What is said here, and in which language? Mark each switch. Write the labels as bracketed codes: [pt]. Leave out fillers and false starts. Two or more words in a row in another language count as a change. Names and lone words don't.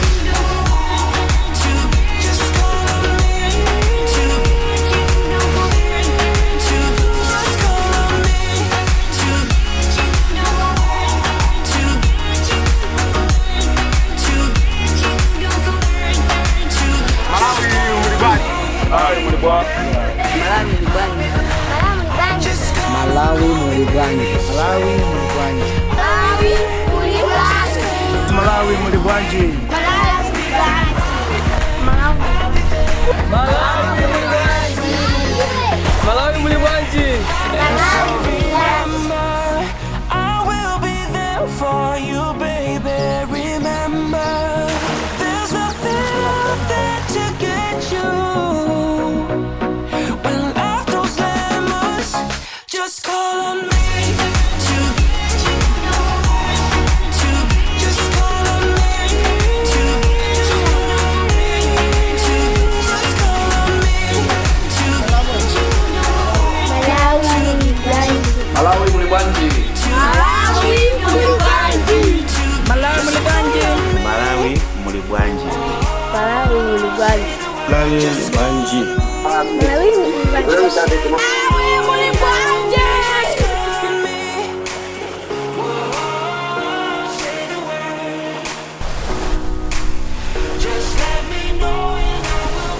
[en] To just call on me to get you. Don't forget to just call on me to get you. Don't forget to get you. To get you. Don't forget to [ny] Malawi muli bwanji. Malawi muli bwanji. [en] just call [ny] Malawi muli bwanji. Malawi muli bwanji. Malawi muli bwanji. Malawi muli bwanji. [en] remember, I will be there for you, baby. Remember, there's nothing out there to get you. When life throws lemons, just call on me to get you. To just call on me to get you. To just call on me to get you. [ny] Malawi muli bwanji. Malawi muli bwanji. Malawi muli bwanji. Malawi muli bwanji. Malawi muli bwanji. [en] Just let me know and I will.